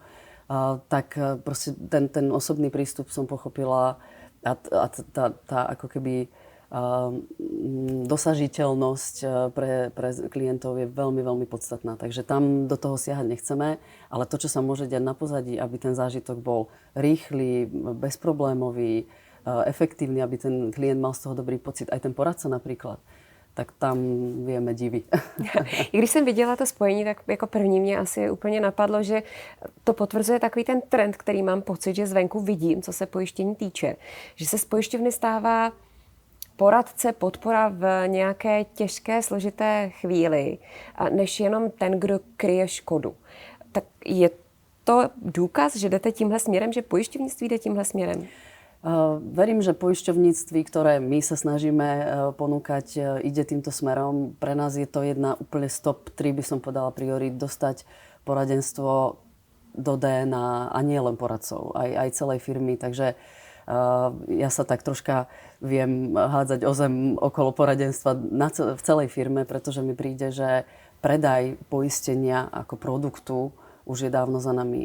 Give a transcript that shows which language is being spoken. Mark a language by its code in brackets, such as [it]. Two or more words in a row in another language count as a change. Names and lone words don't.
[sk] Tak proste ten osobný prístup som pochopila a tá ako keby dosažiteľnosť pre klientov je veľmi, veľmi podstatná. Takže tam do toho siahať nechceme, ale to, čo sa môže diať na pozadí, aby ten zážitok bol rýchly, bezproblémový, efektívny, aby ten klient mal z toho dobrý pocit, aj ten poradca napríklad, tak tam vieme divy. [cs] I když jsem viděla to spojení, tak jako první mě asi úplně napadlo, že to potvrzuje takový ten trend, který mám pocit, že zvenku vidím, co se pojištění týče. Že se z pojišťovny stává poradce, podpora v nějaké těžké, složité chvíli, než jenom ten, kdo kryje škodu. Tak je to důkaz, že jdete tímhle směrem, že pojišťovnictví jde tímhle směrem? [sk] Verím, že poisťovníctví, ktoré my sa snažíme ponúkať, ide týmto smerom. Pre nás je to jedna úplne z top 3, by som povedala, priorít, dostať poradenstvo do DNA a nie len poradcov, aj celej firmy. Takže ja sa tak troška viem hádzať o zem okolo poradenstva v celej firme, pretože mi príde, že predaj poistenia ako produktu už je dávno za nami.